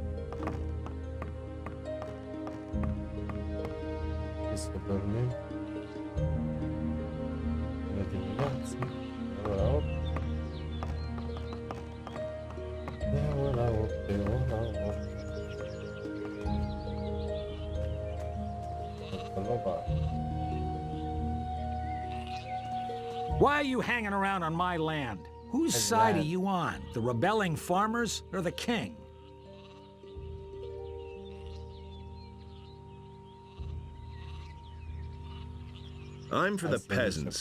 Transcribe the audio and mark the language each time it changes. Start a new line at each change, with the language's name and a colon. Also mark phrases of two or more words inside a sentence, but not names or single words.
Romanian: Hai să dormim. Până dimineață. De ora 8. De ora 8.
English: Why are you hanging around on my land? Whose side are you on? The rebelling farmers or the king? I'm for the peasants.